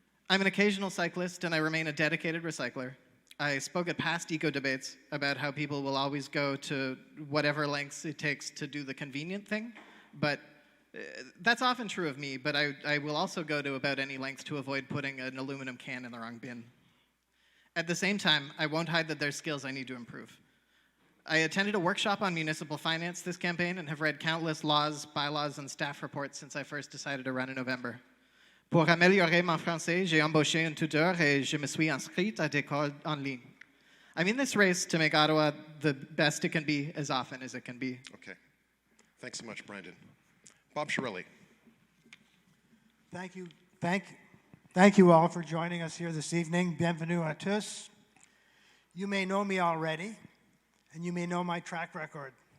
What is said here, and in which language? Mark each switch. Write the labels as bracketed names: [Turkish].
[English] I'm an occasional cyclist and I remain a dedicated recycler. I spoke at past eco debates about how people will always go to whatever lengths it takes to do the convenient thing, but that's often true of me, but I will also go to about any length to avoid putting an aluminum can in the wrong bin. At the same time, I won't hide that there's skills I need to improve. I attended a workshop on municipal finance this campaign and have read countless laws, bylaws, and staff reports since I first decided to run in November. [French] Pour améliorer mon français, j'ai embauché un tuteur et je me suis inscrite à des cours en ligne. [English] I'm in this race to make Ottawa the best it can be as often as it can be. Okay. Thanks so much, Brandon. Bob Chiarelli. Thank you. Thank you all for joining us here this evening. [French] Bienvenue à tous. [English] You may know me already, and you may know my track record.